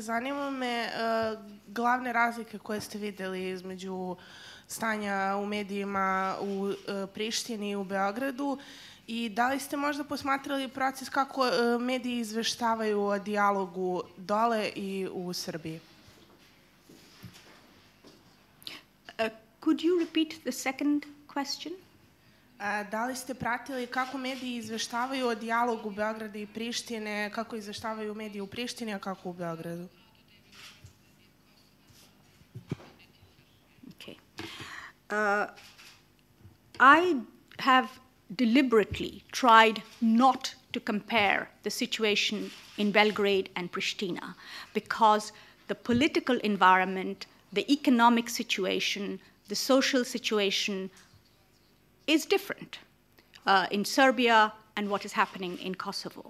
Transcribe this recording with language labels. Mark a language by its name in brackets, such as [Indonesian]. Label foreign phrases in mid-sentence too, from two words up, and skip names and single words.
[Serbian] Zanima me glavne razlike koje ste videli između stanja u medijima u Prištini i u Beogradu i da li ste možda posmatrali proces kako mediji izveštavaju o dijalogu dole i u Srbiji? [English] Could you repeat the second question? [Serbian] Da li ste pratili kako mediji izveštavaju o dijalogu Beograda i Prištine, kako izveštavaju mediji u Prištini, a kako u Beogradu? [English] Okay. I have deliberately tried not to compare the situation in Belgrade and Pristina because the political environment, the economic situation, the social situation is different in Serbia and what is happening in Kosovo.